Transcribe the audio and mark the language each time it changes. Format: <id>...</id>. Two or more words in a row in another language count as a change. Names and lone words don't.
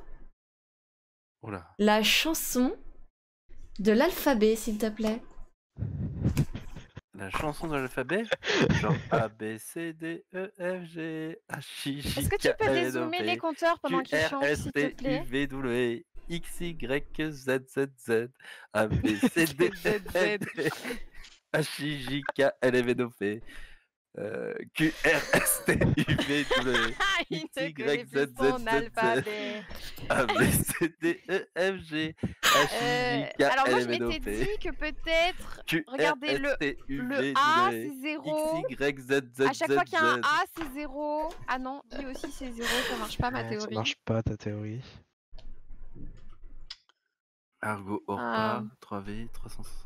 <fr>Oula. la chanson de l'alphabet, s'il te plaît? La chanson de l'alphabet? Genre A, B, C, D, E, F, G, H, I, J, Est-ce que tu K, peux L, M, dézoomer N, les O, P, compteurs pendant Q, qu'ils R, chantent, S, s'il te T, U, plaît? V, W, X, Y, Z, Z, Z, A, B, C, D, E, F, G, H, I, J, K, L, M, N, O, P, Q, R, S, T, U, V, W, Il X, ne connaît Y, plus Z, Z, son Z, Z, alphabet. A, B, C, D, E, F, G, H, I, J, K, Alors moi L, je M, N, O, m'étais P, dit que peut-être, Q, R, regardez S, le T, U, le V, A W, c'est 0. X, Y, Z, Z, À chaque fois Z, qu'il y a un Z. A c'est 0. Ah non, I aussi c'est 0, ça marche pas ma Ça théorie. marche pas ta théorie. Argo Orpa, 3V, 360.</fr>